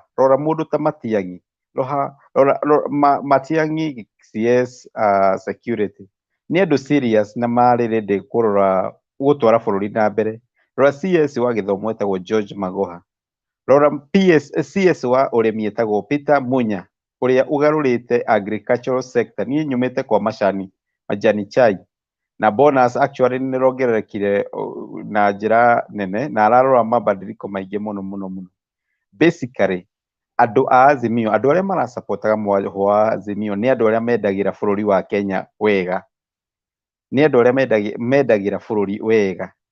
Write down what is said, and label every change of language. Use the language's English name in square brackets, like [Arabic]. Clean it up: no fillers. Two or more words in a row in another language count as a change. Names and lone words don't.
[Kikuyu] Rora mũndũ ta Matiang'i, rora Matiang'i [English] CS security, [Kikuyu] nĩ andũ serious na marĩ ready kũrora gũtwara bũrũri na mbere. Rora CS wa gĩthomo etagwo George Magoha, rora CS wa ũrĩmi etagwo Peter Munya, ũrĩa ũgarũrĩte [English] agricultural sector. [Kikuyu] Niĩ nyumĩte [Swahili] kwa majani chai, [Kikuyu] na bonus actually nĩ rongererekire na njĩra nene, na ararora mabadiliko maingĩ mũno mũno mũno. Basically andũ a Azimio, andũ arĩa marasupportaga mwaho wa Azimio nĩ andũ arĩa mendagĩra bũrũri wa Kenya wega, nĩ andũ arĩa mendagĩra bũrũri wega.